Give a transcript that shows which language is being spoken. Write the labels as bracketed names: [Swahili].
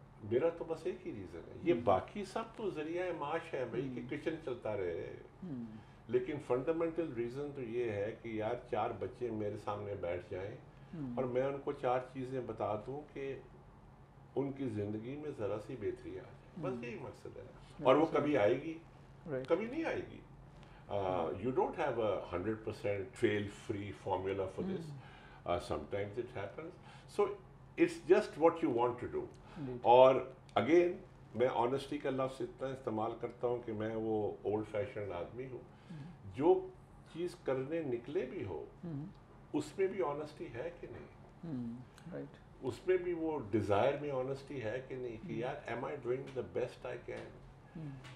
[Urdu] میرا تو بس ایک ہی ریزن ہے. یہ باقی سب تو ذریعہ معاش ہے بھائی کہ کچن چلتا رہے, لیکن فنڈامنٹل ریزن تو یہ ہے کہ یار 4 بچے میرے سامنے بیٹھ جائیں اور میں ان کو 4 چیزیں بتا دوں کہ ان کی زندگی میں ذرا سی بہتری آ جائے. بس یہی مقصد ہے. اور وہ کبھی آئے گی, کبھی نہیں آئے گی. [English] You don't have a 100% fail-free formula for this. Sometimes it happens. So it's just what you want to do. [Urdu] اور اگین میں آنیسٹی کا لفظ اتنا استعمال کرتا ہوں کہ میں وہ اولڈ فیشنڈ آدمی ہوں. جو چیز کرنے نکلے بھی ہو اس میں بھی آنیسٹی ہے کہ نہیں, اس میں بھی وہ ڈیزائر میں آنیسٹی ہے کہ نہیں, کہ یار [English] Am I doing the best I can.